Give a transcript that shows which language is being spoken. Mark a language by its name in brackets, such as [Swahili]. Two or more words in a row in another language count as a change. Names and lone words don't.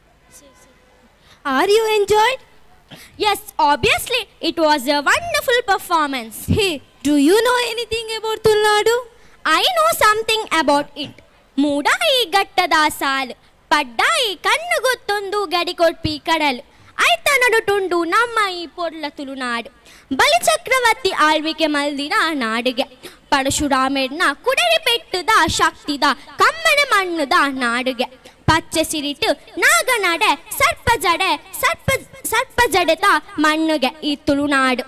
[English] Are you enjoyed? Yes, obviously. It was a wonderful performance. Hey, do you know anything about Tulnadu? I know something about it. [Tulu] ಮೂಡಾಯಿ ಗಟ್ಟದ ಸಾಲು ಪಡ್ಡಾಯಿ ಕಣ್ಣು ಗೊತ್ತೊಂದು ಗಡಿ ಕೊಟ್ಪಿ ಕಡಲು ಆಯ್ತ ನಡುಟುಂಡು ನಮ್ಮ ಈ ಪೊರ್ಲ ತುಳುನಾಡು ಬಲಿಚಕ್ರವರ್ತಿ ಆಳ್ವಿಕೆ ಮಲ್ದಿನ ನಾಡಿಗೆ ಪರಶುರಾಮೇರ್ನ ಕುಡರಿ ಪೆಟ್ಟುದ ಶಕ್ತಿದ ಕಮ್ಮನೆ ಮಣ್ಣುದ ನಾಡಿಗೆ ಪಚ್ಚೆ ಸಿರಿಟು ನಾಗನಡೆ ಸರ್ಪ ಜಡೆತ ಮಣ್ಣುಗೆ ಈ ತುಳುನಾಡು.